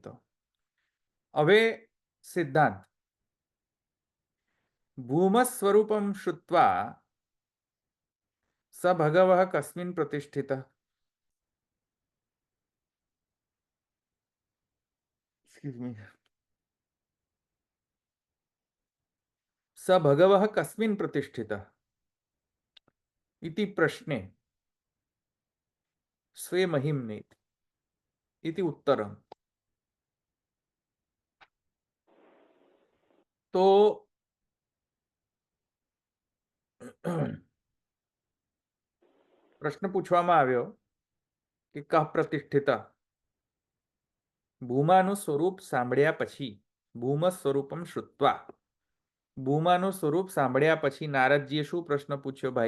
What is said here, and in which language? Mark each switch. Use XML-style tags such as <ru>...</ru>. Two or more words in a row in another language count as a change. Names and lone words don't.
<gu>તો હવે સિદ્ધાંત</gu> <sa>ભૂમ સ્વરૂપમ શ્રુત્વા સ ભગવઃ કસ્મિન પ્રતિષ્ઠિત. સ ભગવઃ કસ્મિન પ્રતિષ્ઠિત इति प्रश्ने स्वे महिम्ने इति उत्तरम.</sa> <gu>तो પ્રશ્ન પૂછવામાં આવ્યો કે</gu> <sa>કહ પ્રતિષ્ઠિત.</sa> <gu>ભૂમાનું સ્વરૂપ સાંભળ્યા પછી,</gu> <sa>ભૂમ સ્વરૂપમ શ્રુત્વા,</sa> <gu>ભૂમાનું સ્વરૂપ સાંભળ્યા પછી નારદજીએ શું પ્રશ્ન પૂછ્યો ભાઈ?</gu>